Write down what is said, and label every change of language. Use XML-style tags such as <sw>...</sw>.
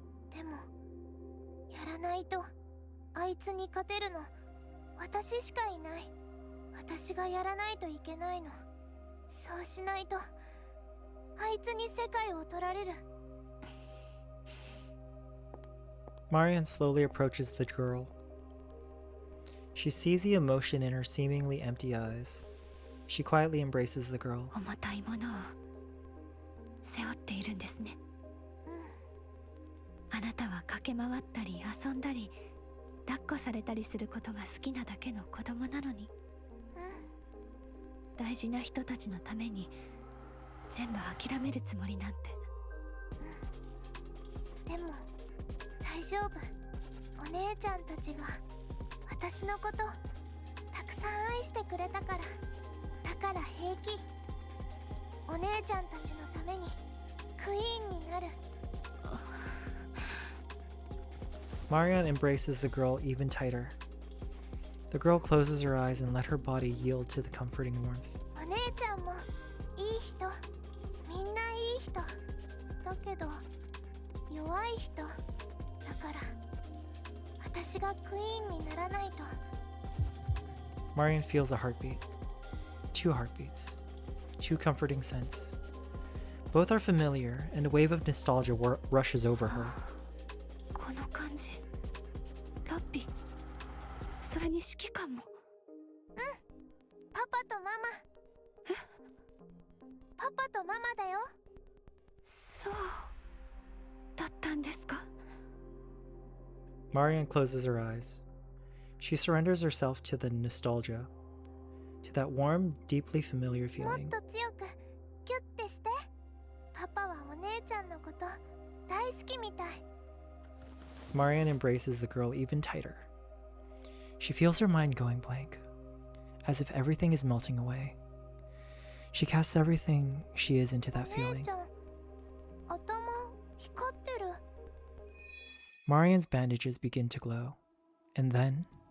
<ja>でもやらないとあいつに勝てるの私しかいない。私がやらないといけないの。そうしないとあいつに世界を取られる。</ja> <en>Marian slowly approaches the girl. She sees the emotion in her seemingly empty eyes. She quietly embraces the girl.</en> <ja>重たいものを背負っているんですね。あなたは駆け回ったり遊んだり抱っこされたりすることが好きなだけの子供なのに、大事な人たちのために全部諦めるつもりなんて。でも大丈夫。お姉ちゃんたちが私のことたくさん愛してくれたから。だから平気。お姉ちゃんたちのためにクイーンになる。</ja> <en>Marian embraces the girl even tighter. The girl closes her eyes and let her body yield to the comforting warmth.</en> <ja>お姉ちゃんもいい人。みんないい人。だけど弱い人。だから私がクイーンにならないと。</ja> <en>Marian feels a heartbeat. 2 heartbeats. 2 comforting scents. Both are familiar, and a wave of nostalgia rushes over her.</en> <ja>この感じ、ラッピ、それに指揮官も。パパとママ。パパとママだよ。そうだったんですか。</ja> <en>Marian closes her eyes. She surrenders herself to the nostalgia, to that warm, deeply familiar</en> <ja>もっ</ja> <en>feeling.</en> <ja>と強くギュッてして。パパはお姉ちゃんのこと大好きみたい。</ja> <en>Marian embraces the girl even tighter. She feels her mind going blank, as if everything is melting away. She casts everything she is into that</en> <ja>お姉</ja> <en>feeling.</en> <ja>ちゃん、頭光ってる。</ja> <en>Marian's bandages begin to glow, and then</en>